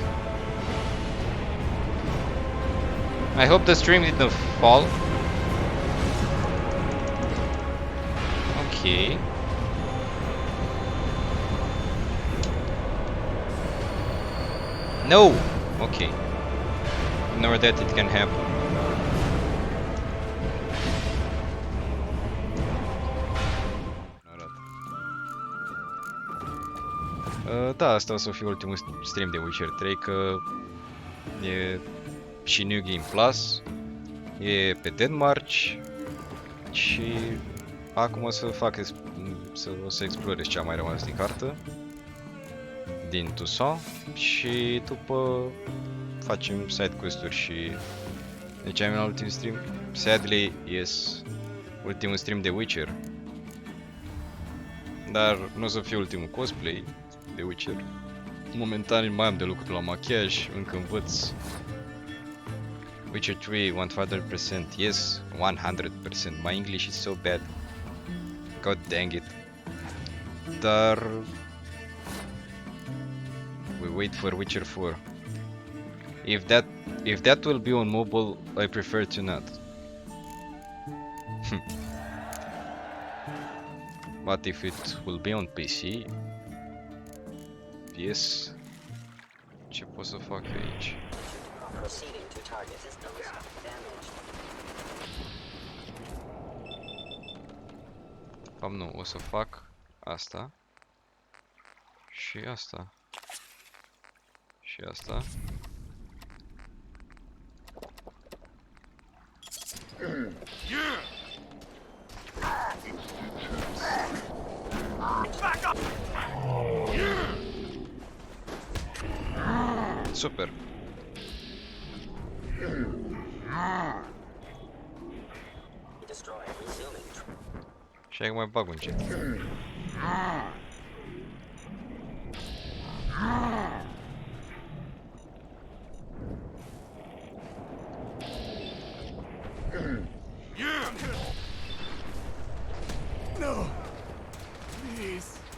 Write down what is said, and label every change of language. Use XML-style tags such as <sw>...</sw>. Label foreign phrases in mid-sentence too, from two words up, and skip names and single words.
<en>I hope the stream didn't fall. Okay. No! Okay. Ignore that, it can happen.</en> <ro>Da, asta o să fie ultimul stream de Witcher 3, că e și New Game Plus, e pe Deadmarch și acum o să fac, o să explorez ce a mai rămas din cartă, din Toussaint, și după facem</ro> <en>side quest-</en> <ro>uri și deci am un ultim stream.</ro> <en>Sadly, yes,</en> <ro>ultimul stream de Witcher. Dar nu o să fie ultimul cosplay de Witcher. Momentan mai am de lucru la machiaj, încă învăț.</ro> <en>Witcher 3, 100%, yes, 100%. My English is so bad. God dang it. Dar... We wait for Witcher 4. If that will be on mobile, I prefer to not. But if it will be on PC... Yes.</en> <ro>Ce pot să fac eu aici?</ro> <en>Proceeding to target systems damaged.</en> <ro>Cam nu, o să fac asta. Și asta. Și asta. Super.</ro> <en>Destroy. Resuming.</en> <ro>Și acum mai bag un cet.</ro> <en>No. Please.</en>